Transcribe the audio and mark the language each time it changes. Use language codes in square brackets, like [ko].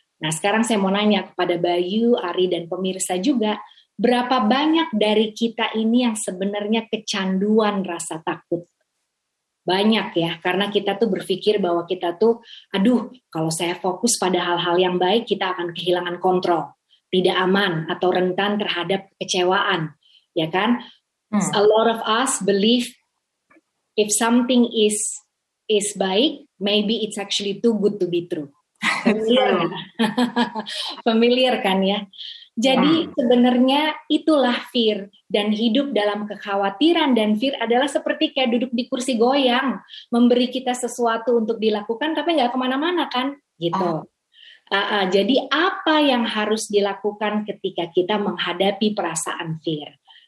[id] Nah, sekarang saya mau nanya kepada Bayu, Ari, dan pemirsa juga, berapa banyak dari kita ini yang sebenarnya kecanduan rasa takut? Banyak ya, karena kita tuh berpikir bahwa kita tuh, aduh, kalau saya fokus pada hal-hal yang baik, kita akan kehilangan kontrol, tidak aman, atau rentan terhadap kekecewaan, ya kan? [en] A lot of us believe if something is baik, maybe it's actually too good to be true. [id] Familiar, familiar kan ya? Jadi sebenarnya itulah fear, dan hidup dalam kekhawatiran dan fear adalah seperti kayak duduk di kursi goyang, memberi kita sesuatu untuk dilakukan tapi nggak kemana-mana kan, gitu. Jadi apa yang harus dilakukan ketika kita menghadapi perasaan fear?